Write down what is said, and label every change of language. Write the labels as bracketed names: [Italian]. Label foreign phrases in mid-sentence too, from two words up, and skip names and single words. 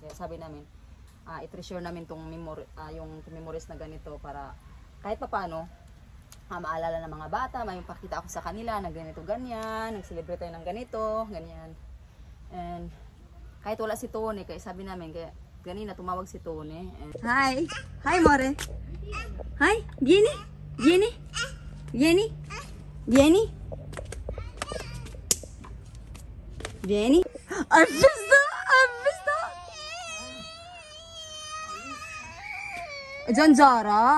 [Filipino] Kaya sabi namin, i-treasure namin tong yung memories na ganito para kahit pa paano, maalala ng mga bata, may pakita ako sa kanila na ganito ganyan, nag-celebrate tayo ng ganito, ganyan. And kahit wala si Tony, kaya sabi namin, kaya ganina tumawag si Tony. [English] Hi! Hi, More! Hi! [Italian] Vieni! Vieni! Vieni! Vieni! Vieni! I've visto! Zanzara!